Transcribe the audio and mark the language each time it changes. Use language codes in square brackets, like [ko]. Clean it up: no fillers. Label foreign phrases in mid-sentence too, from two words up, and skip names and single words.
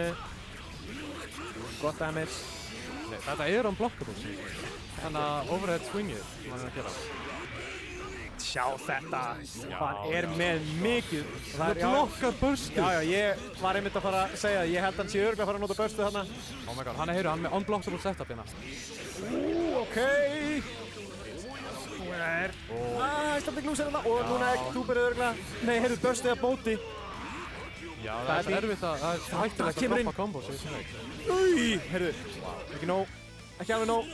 [is] Gott damage. Nei, þetta er unblockable. Þannig að [en] overhead swingið [is] sem hann er að gera. Sjá þetta. Hann er með mikið. Það blokkar burstið. Já, ég var einmitt að fara að segja að ég held hann sé örugglega að fara að nota burstið þarna. [en] Oh my god, [is] hann er með [en] unblockable setup [is] hérna. Ok. Nú er Icelandic Loser hérna og núna er Cooper örugglega. Nei, heyrðu, burstið að bóti. Já, það er erfitt að, það er hættulegt að droppa kombos í þessum leik. Heyrðu, ekki nóg, ekki alveg nóg.